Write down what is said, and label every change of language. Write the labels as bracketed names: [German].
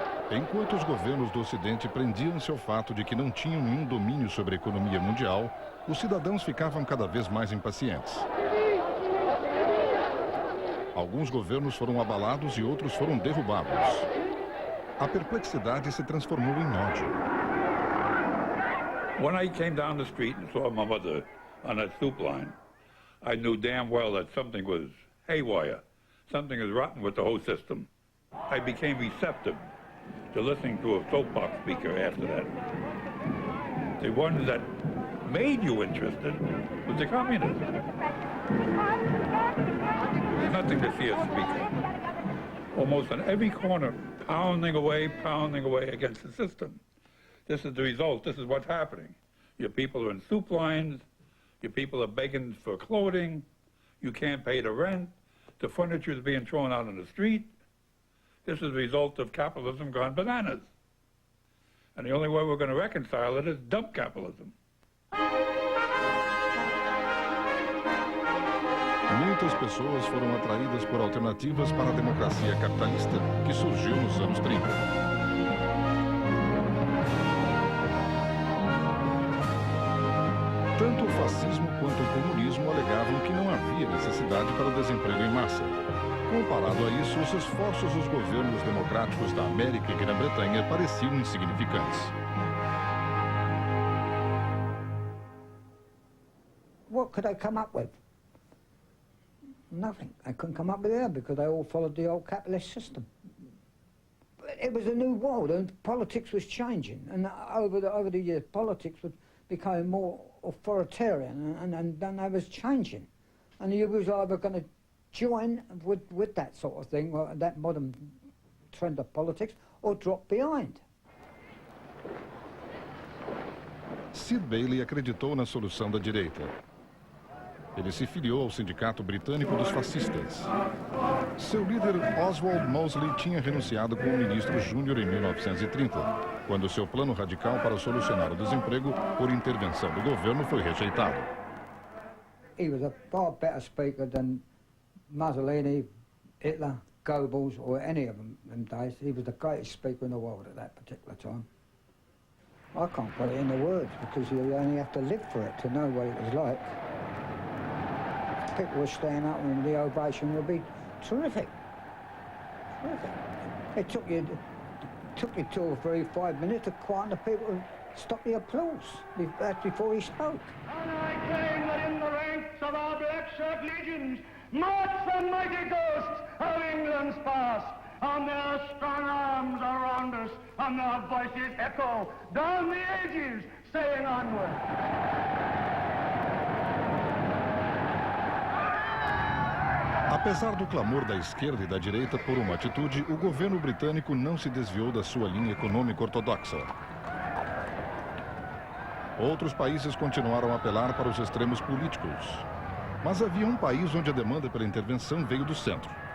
[Portuguese] Enquanto os governos do Ocidente prendiam-se ao fato de que não tinham nenhum domínio sobre a economia mundial, os cidadãos ficavam cada vez mais impacientes. Alguns governos foram abalados e outros foram derrubados. A perplexidade se transformou em ódio. [English] When I came down the street and saw my mother on that soup line, I knew damn well that something was haywire. Something is rotten with the whole system. I became receptive to listening to a soapbox speaker after that. The one that made you interested was the communists. There's nothing to see a speaker. Almost on every corner, pounding away against the system. This is the result. This is what's happening. Your people are in soup lines. Your people are begging for clothing. You can't pay the rent. The furniture is being thrown out on the street. This is the result of capitalism gone bananas. And the only way we're going to reconcile it is dump capitalism. [Portuguese] Muitas pessoas foram atraídas por alternativas para a democracia capitalista que surgiu nos anos 30. Tanto o fascismo quanto o comunismo alegavam que não havia necessidade para o desemprego em massa. Comparado a isso, os esforços dos governos democráticos da América e Grã-Bretanha pareciam insignificantes. [English] What could they come up with? Nothing. They couldn't come up with it because they all followed the old capitalist system. But it was a new world and politics was changing. And over the years, politics became more authoritarian and then they was changing. And you was either going to join with that sort of thing, or that modern trend of politics, or drop behind. [Portuguese] Sid Bailey acreditou na solução da direita. Ele se filiou ao Sindicato Britânico dos Fascistas. Seu líder, Oswald Mosley, tinha renunciado como ministro júnior em 1930, quando seu plano radical para solucionar o desemprego por intervenção do governo foi rejeitado. [English] He was a far better speaker than Mussolini, Hitler, Goebbels, or any of them days. He was the greatest speaker in the world at that particular time. I can't put it into words because you only have to live for it to know what it was like. People were standing up and the ovation would be terrific. Terrific. It took you 2 or 3, 5 minutes to quiet the people to stop the applause before he spoke. And I claim that in the ranks of our black shirt legions march the mighty ghosts of England's past, and their strong arms around us, and their voices echo down the ages, saying onward. [Portuguese] Apesar do clamor da esquerda e da direita por uma atitude, o governo britânico não se desviou da sua linha econômica ortodoxa. Outros países continuaram a apelar para os extremos políticos. Mas havia um país onde a demanda pela intervenção veio do centro.